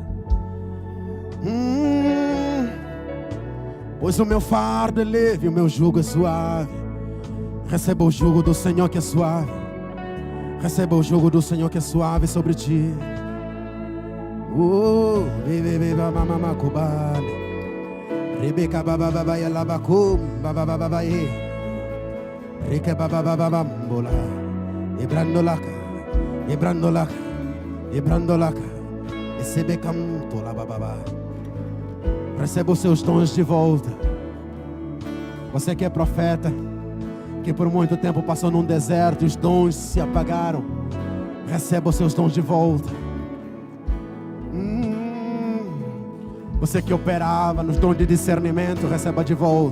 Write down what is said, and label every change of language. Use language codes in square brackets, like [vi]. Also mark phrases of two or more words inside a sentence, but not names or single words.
[pt] Pois o meu fardo é leve e o meu jugo é suave. Receba o jugo do Senhor que é suave. Receba o jugo do Senhor que é suave sobre ti. Rebeca bababa yalabacum bababa ye. Reke bababa mbola. Ebrandolaka. Ebrandolaka. Ebrandolaka. Esebecam tola bababa. Receba os seus dons de volta. Você que é profeta, que por muito tempo passou num deserto, os dons se apagaram. Receba os seus dons de volta. Você que operava nos dons de discernimento, receba de volta.